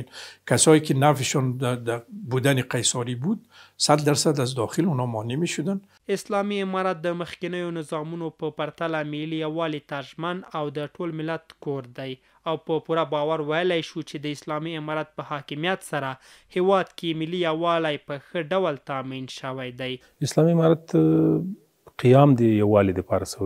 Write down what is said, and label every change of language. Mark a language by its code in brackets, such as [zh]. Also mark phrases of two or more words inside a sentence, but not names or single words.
[fa] کسایی که نفعشون در بودن قیصاری بود 100% از داخل اونا مانع می شدن. [ps] اسلامي امارت د مخکینیو نظامونو په پرتله ملي یووالي ته ژمن او د ټول ملت کور دی او په پوره باور ویلی شو چې د اسلامي امارت په حاکمیت سره هیواد کې ملي یووالی په ښه ډول تامین شوی دی. اسلامي امارت قیام د یووالي دپاره سوی.